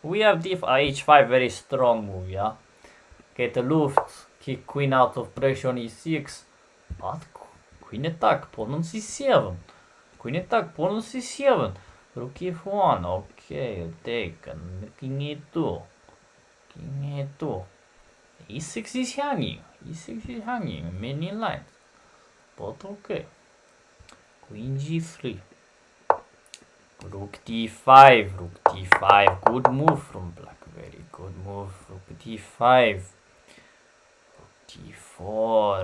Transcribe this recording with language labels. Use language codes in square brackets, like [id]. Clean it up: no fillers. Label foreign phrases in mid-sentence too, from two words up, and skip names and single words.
[en] We have h5, very strong move, yeah. Get the Luft, kick queen out of pressure on e6. But queen attack, pawn on c7. Queen attack, pawn on c7. Rook f1, okay, taken. King e2. King e2. e6 is hanging. E6 is hanging, many lines. But okay. Queen g3. Rook d5. Rook d5. Good move from black. Very good move. Rook d5. Rook d4.